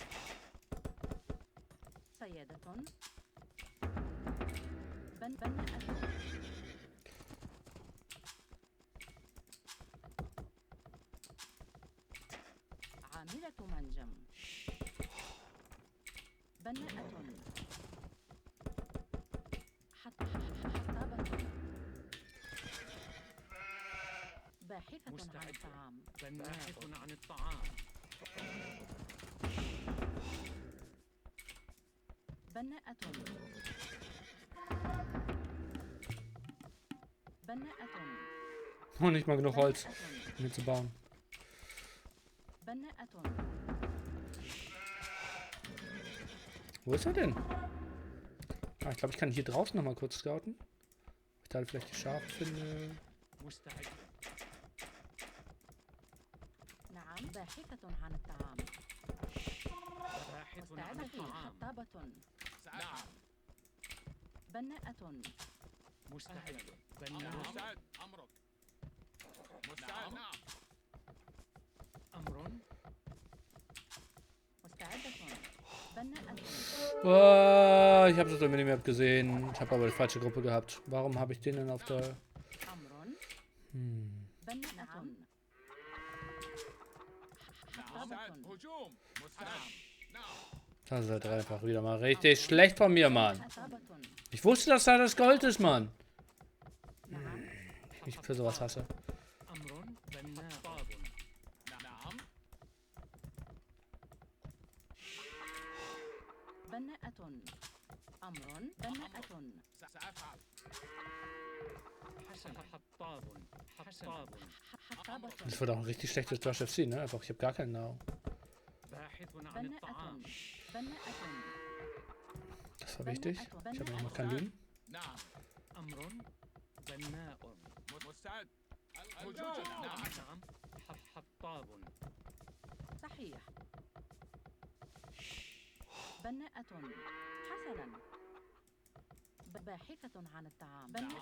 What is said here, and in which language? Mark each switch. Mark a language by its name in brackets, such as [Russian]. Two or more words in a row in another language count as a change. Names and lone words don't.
[Arabic] صيادة بناءة عاملة منجم بناءة حطابة باحثة عن الطعام باحث عن الطعام بناءة [German] Und nicht mal genug Holz, um hier zu bauen. [Arabic] بناءة. [German] Wo ist er denn? Ah, ich glaube, ich kann hier draußen noch mal kurz scouten. Ob ich da vielleicht die Schafe finde. [Arabic] مستعد. نعم باحثة عن الطعام. باحث عن مستعدة. الطعام. حطابة. نعم. بناءة. مستعد. بناء. أمرك. مستعد. نعم. أمر. مستعدة. بناءة. [German] Oh, ich habe das im Minimap gesehen. Ich habe aber die falsche Gruppe gehabt. Warum habe ich den denn auf der... [Arabic] أمر. مستعد. بناءة. حطابة. هجوم. مستعد. نعم. [German] Das ist halt einfach wieder mal richtig schlecht von mir, Mann. [Arabic] حطابة. [German] Ich wusste, dass da das Gold ist, Mann. [Arabic] نعم. [German] Ich für sowas hasse. [Arabic] أمر. بناء. طاب. نعم. بناءة. أمر. بناءة. سأفعل. حسن. حطاب. حطاب. حطابة. [German] Das wird auch ein richtig schlechtes Josh FC, ne? Einfach, ich habe gar keinen Nahrung. [Arabic] باحث عن بناءة. الطعام. بناءة. [German] Das war wichtig. Ich habe noch keinen Loom. [Arabic] نعم. أمر. بناء. مستعد. هجوم. نعم. حطاب. صحيح. بناءة. حسنا. باحثة عن الطعام. بناءة.